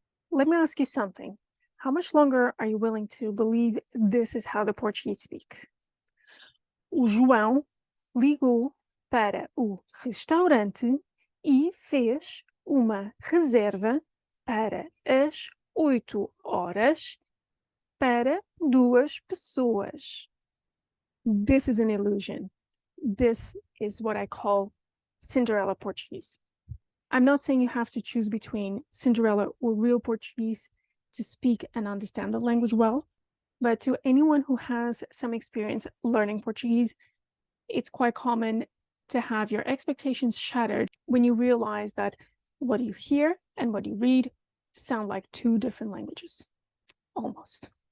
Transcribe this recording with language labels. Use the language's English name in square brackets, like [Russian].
[English] let me ask you something. How much longer are you willing to believe this is how the Portuguese speak? [Portuguese] O João ligou para o restaurante e fez uma reserva para as 8 horas para 2 pessoas. [English] This is an illusion. This is what I call Cinderella Portuguese. I'm not saying you have to choose between Cinderella or real Portuguese to speak and understand the language well, but to anyone who has some experience learning Portuguese, it's quite common to have your expectations shattered when you realize that what you hear and what you read sound like 2 different languages. Almost.